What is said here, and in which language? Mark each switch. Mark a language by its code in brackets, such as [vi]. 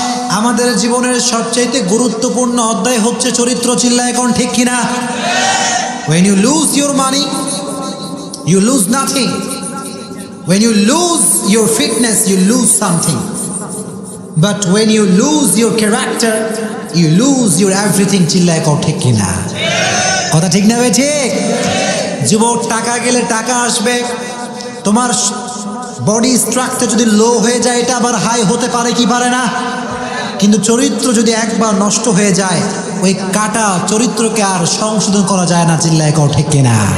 [bn] আমাদের জীবনের সবচাইতে গুরুত্বপূর্ণ অধ্যায় হচ্ছে চরিত্র। চিল্লা এখন ঠিক কিনা? [en] When you lose your money, you lose nothing. When you lose your fitness, you lose something. But when you lose your character, you lose your everything. [bn] চিল্লা এখন ঠিক কিনা? কথা ঠিক না ভাই? ঠিক। যুবক, টাকা গেলে টাকা আসবে, তোমার বডি স্ট্রাকচার যদি লো হয়ে যায়, এটা আবার হাই হতে পারে কি পারে না? কিন্তু চরিত্র যদি একবার নষ্ট হয়ে যায়, ওই কাটা চরিত্রকে আর সংশোধন করা যায় না। চিল্লায় কও ঠিক কিনা?